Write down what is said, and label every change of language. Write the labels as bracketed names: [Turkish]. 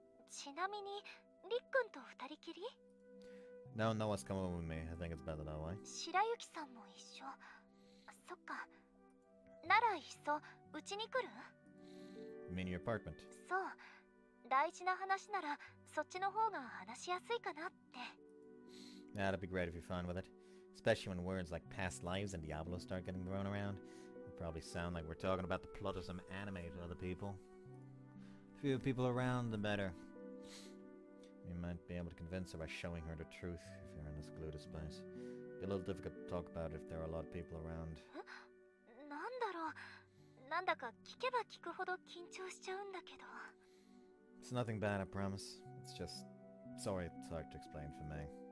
[Japanese] ちなみに、りっくんと二人きり？ [English] No one's coming with me. I think it's better that way. [Japanese] 白雪さんも一緒。そっか。ならいっそ、うちに来る？ [English] You mean your apartment? [Japanese] そう。大事な話なら、そっちの方が話しやすいかなって。 [English] That'd be great if you're fine with it. Especially when words like past lives and Diablo start getting thrown around. It'll probably sound like we're talking about the plot of some anime to other people. Fewer people around, the better. You might be able to convince her by showing her the truth if you're in a secluded space. Be a little difficult to talk about if there are a lot of people around. [Japanese] なんだろう。なんだか聞けば聞くほど緊張しちゃうんだけど。 [English] It's nothing bad, I promise. It's just... Sorry, it's hard to explain for me.